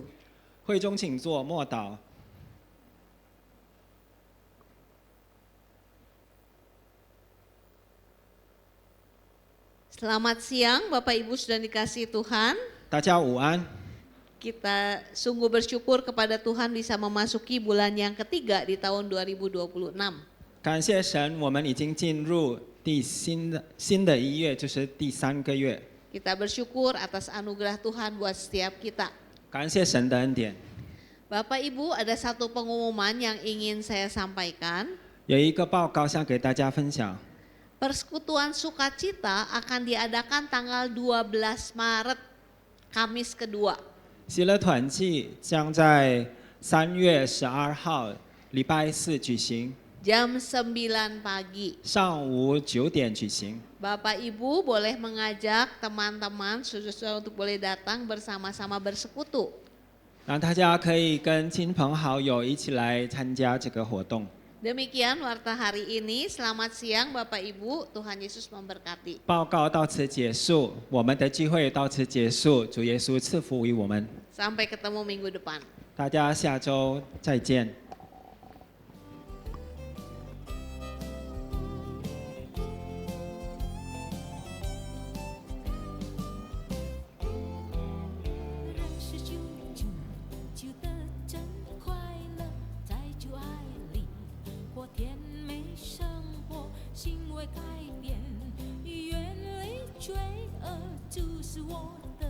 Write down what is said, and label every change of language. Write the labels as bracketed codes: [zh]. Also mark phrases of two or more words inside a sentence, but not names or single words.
[zh] 会中请坐，默祷。 [id] Selamat siang Bapak Ibu sudah dikasihi Tuhan. [zh] 大家午安。 [id] Kita sungguh bersyukur kepada Tuhan bisa memasuki bulan yang ketiga di tahun 2026. [zh] 感谢神，我们已经进入新的一月，就是第3个月。 [id] Kita bersyukur atas anugerah Tuhan buat setiap kita. [zh] 感谢神的恩典。 [id] Bapak Ibu, ada satu pengumuman yang ingin saya sampaikan. [zh] 有一个报告想给大家分享。 [id] Persekutuan sukacita akan diadakan tanggal 12 Maret, Kamis kedua. [zh] 喜乐团契将在3月12号礼拜四举行， [id] Jam 9 pagi. [zh] 上午9点举行。 [id] Bapak Ibu boleh mengajak teman-teman saudara untuk boleh datang bersama-sama bersekutu. [zh] 让大家可以跟亲朋好友一起来参加这个活动。 [id] Demikian warta hari ini. Selamat siang Bapak Ibu, Tuhan Yesus memberkati. [zh] 报告到此结束，我们的聚会到此结束，主耶稣赐福于我们， [id] Sampai ketemu minggu depan. [zh] 大家下周再见。认识主，主的真快乐，在主爱里过甜美生活，行为改变，远离罪恶，主是我。